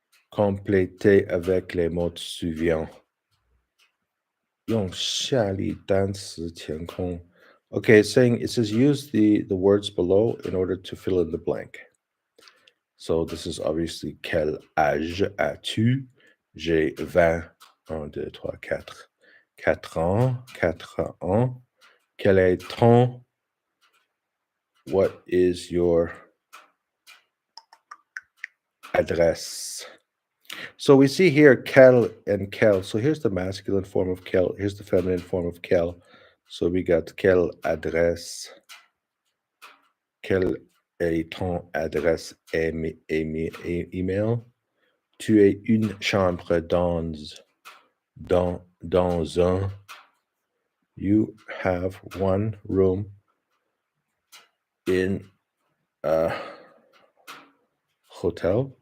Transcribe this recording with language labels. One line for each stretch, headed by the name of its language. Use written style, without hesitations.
French: Complétez avec les mots suivants.
Chinese: 用下列单词填空.
English: Okay, it says use the words below in order to fill in the blank. So this is obviously
French: quel âge as-tu? J'ai 20. 1, 2, 3, 4. 4 ans. 4 ans. Quel est ton?
English: What is your
French: adresse?
English: So we see here quel and quel. So here's the masculine form of quel. Here's the feminine form of quel. So we got quelle adresse.
French: Quelle est ton adresse email? Tu es une chambre dans un.
English: You have one room in a hotel.